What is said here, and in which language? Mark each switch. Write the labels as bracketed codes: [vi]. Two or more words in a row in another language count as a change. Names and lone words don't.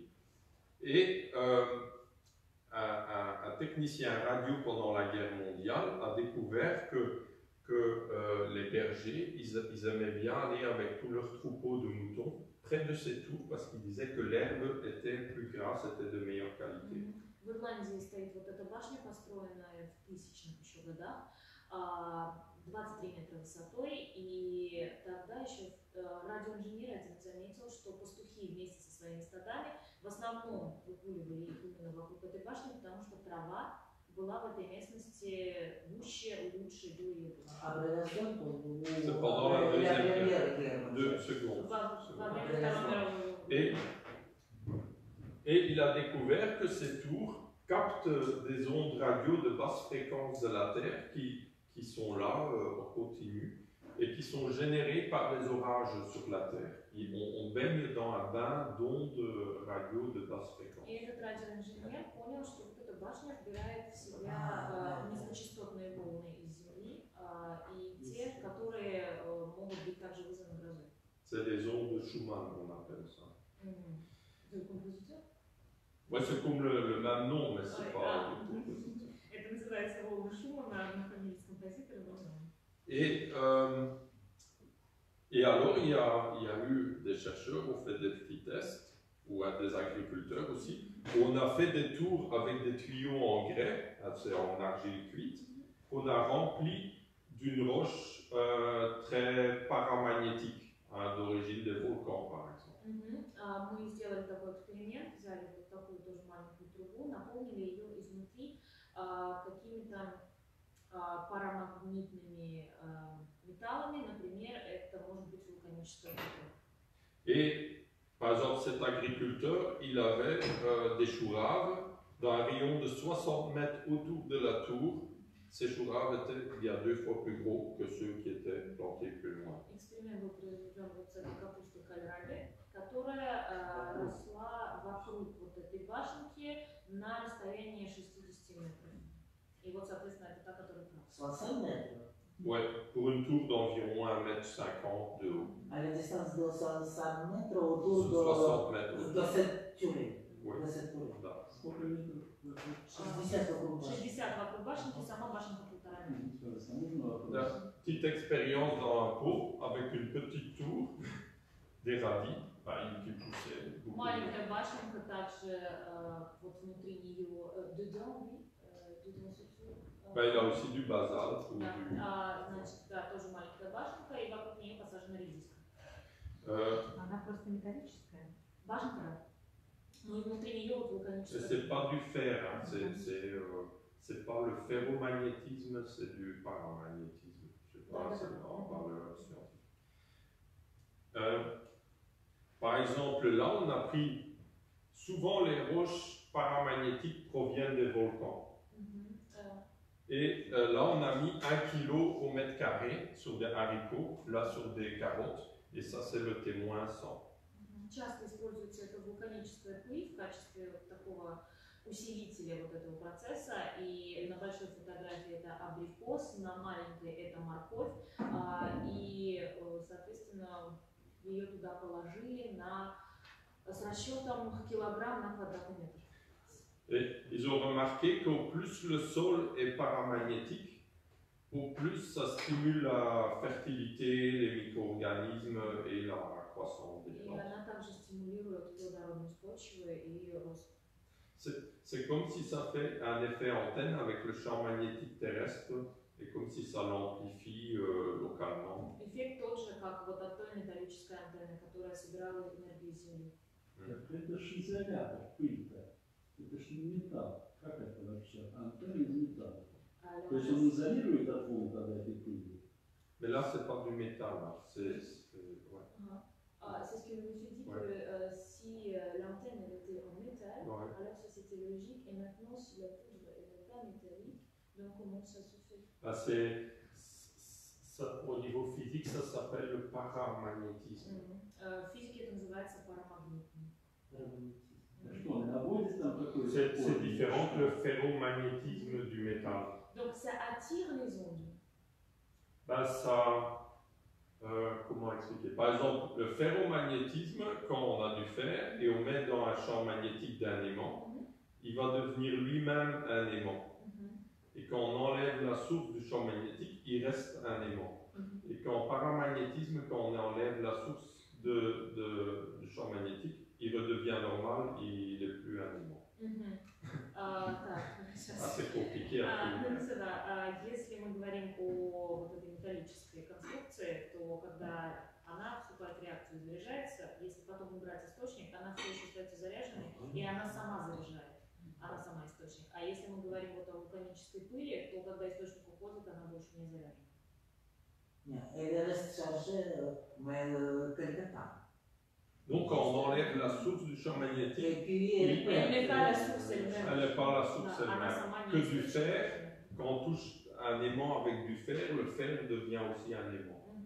[fr] Et un technicien radio pendant la guerre mondiale a découvert que les bergers, ils aimaient bien aller avec tous leurs troupeaux de moutons près de ces tours parce qu'ils disaient que l'herbe était plus grasse, était de meilleure qualité. [ru] В Ирландии стоит вот эта башня, построенная в 1000-х еще годах, 23 метра высотой, и тогда еще радиоинженер один заметил, что пастухи вместе со своими стадами в основном выгуливали их именно вокруг этой башни, потому что трава была в этой местности гуще, лучше, было ее. [fr] C'est pendant la deuxième guerre. 2 secondes. Et il a découvert que ces tours captent des ondes radio de basse fréquence de la Terre qui sont là en continu et qui sont générées par des orages sur la Terre. On baigne dans un bain d'ondes radio de basse fréquence. [ru] И этот радиоинженер понял, что вот эта башня вбирает в себя низкочастотные волны из Земли и те, которые могут быть также вызваны грозой. [fr] C'est des ondes de Schumann, on appelle ça. [ru] Вы композитор? [fr] Ouais, c'est comme le même nom, mais c'est pas du compositeur. [ru] Это называется волны Шумана, на фамилии композитора. [fr] Et alors, il y a eu des chercheurs qui ont fait des petits tests, ou des agriculteurs aussi, où on a fait des tours avec des tuyaux en grès, c'est en argile cuite, qu'on a rempli d'une roche très paramagnétique, d'origine des volcans par exemple. [ru] Мы сделали такой эксперимент, взяли вот такую тоже маленькую трубу, наполнили ее изнутри какими-то парамагнитными металлами, например, это может быть вулканическая вода. [fr] Et par exemple, cet agriculteur, il avait des choux-raves dans un rayon de 60 mètres autour de la tour. Ces choux-raves étaient il y a 2 fois plus gros que ceux qui étaient plantés plus loin. [ru] Эксперимент был произведен вот с этой капустой кальраби, которая росла вокруг вот этой башенки на расстоянии 60 метров. И вот, соответственно, это та, которая прав. [fr] 60 mètres. Ouais, pour une tour d'environ 1,50 m de haut. À la distance de 60 mètres autour 60 mètres de cette turée. Oui. De cette turée. [ru] Да. Сколько метров? 60 вокруг башни. 60 вокруг башенки, сама башенка 1,5 метра. Да. [fr] Petite expérience dans un pot avec une petite tour, des radis, qui poussaient beaucoup. [ru] Маленькая башенка также, вот внутри нее, [fr] dedans, Il a aussi du basalte. Ou [ru] да, [fr] du... [ru] значит, да, тоже маленькая башенка, и вокруг нее посажена редиска. Она просто металлическая. Башенка, да. Ну и внутри нее вот вулканическая. [fr] C'est pas du fer, hein. C'est pas le ferromagnétisme, c'est du paramagnétisme. Je sais pas, c'est en parleur scientifique. Par exemple, là, on a pris souvent les roches paramagnétiques proviennent des volcans. Et là, on a mis 1 kg au mètre carré sur des haricots, là sur des carottes, et ça, c'est le témoin 100. [ru] Часто используется эта вулканическая пыль в качестве вот такого усилителя вот этого процесса. И на большой фотографии это абрикос, на маленькой это морковь. И, соответственно, ее туда положили с расчетом килограмм на квадратный метр. [fr] Et ils ont remarqué qu'au plus le sol est paramagnétique, au plus ça stimule la fertilité, les micro-organismes et la croissance des plantes. [ru] И она также стимулирует плодородность почвы и рост. [fr] C'est comme si ça fait un effet antenne avec le champ magnétique terrestre et comme si ça l'amplifie localement. [ru] Эффект тот же, как вот от той металлической антенны, которая собирала энергию Земли. Так это ж изолятор, пыль-то. Это ж не металл. Как это вообще? Антенна из металла. То есть он изолирует от волн тогда этой пыли? [fr] Mais là, c'est pas du métal, là. Ouais. C'est ce que je me suis dit que si l'antenne elle était en métal, alors ça c'était logique. Et maintenant, si la poudre elle n'est pas métallique, donc comment ça se fait? Bah, au niveau physique, ça s'appelle le paramagnétisme. [ru] Физики это называется парамагнитным. Что он наводит там какой-то? [fr] C'est différent que le ferromagnétisme du métal. Donc ça attire les ondes. Ben ça, comment expliquer? Par exemple, le ferromagnétisme, quand on a du fer et on met dans un champ magnétique d'un aimant, il va devenir lui-même un aimant. Et quand on enlève la source du champ magnétique, il reste un aimant. Et quand en paramagnétisme, quand on enlève la source du champ magnétique, il redevient normal, il n'est plus un aimant. Assez compliqué à trouver. [ru] Если мы говорим о вот этой металлической конструкции, то когда она вступает в реакцию и заряжается, если потом убрать источник, она все еще остается заряженной, и она сама заряжает. Она сама источник. А если мы говорим вот о вулканической пыли, то когда источник уходит, она больше не заряжена. Нет, [fr] elle reste chargée, mais quelque temps. Donc, quand on enlève la source du champ magnétique, et puis, elle n'est pas la source elle-même. Elle n'est pas la source elle-même. Que du fer, quand on touche un aimant avec du fer, le fer devient aussi un aimant.